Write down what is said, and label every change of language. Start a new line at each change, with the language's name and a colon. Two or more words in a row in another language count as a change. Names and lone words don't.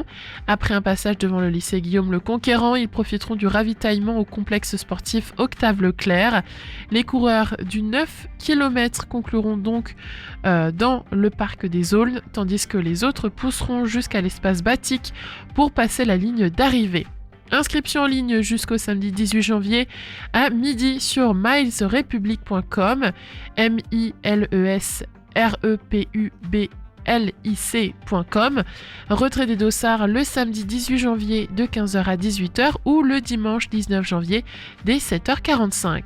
French: Après un passage devant le lycée Guillaume le Conquérant, ils profiteront du ravitaillement au complexe sportif Octave Leclerc. Les coureurs du 9 km concluront donc dans le parc des Aulnes, tandis que les autres pousseront jusqu'à l'espace Batik pour passer la ligne d'arrivée. Inscription en ligne jusqu'au samedi 18 janvier à midi sur milesrepublic.com, milesrepublic.com. Retrait des dossards le samedi 18 janvier de 15h à 18h ou le dimanche 19 janvier dès 7h45.